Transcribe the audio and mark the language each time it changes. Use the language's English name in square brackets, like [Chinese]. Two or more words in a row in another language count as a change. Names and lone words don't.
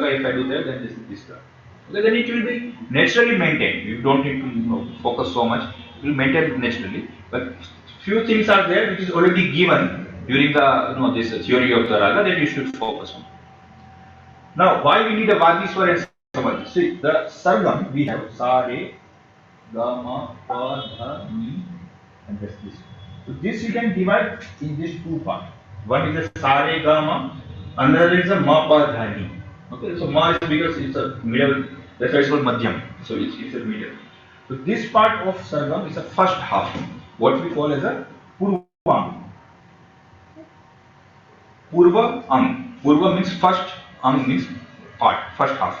[English] If I do that, then this is this raga. Okay, then it will be naturally maintained. You don't need to focus so much. It will maintain naturally. But few things are there which is already given during the this theory of the raga that you should focus on. Now, why we need a Vadiswar and Samadhi? See, the sargam we have sa re ga ma pa dha ni and this. So this you can divide in these two parts. One is a sa re ga ma, another is a ma pa dha ni. Okay, so ma is because it's a middle. That's why it's called madhyam. So it's a middle. So this part of sargam is the first half. What we call as a purvang. [Hindi] Purva ang. [English] Purva means first, ang means part, first half.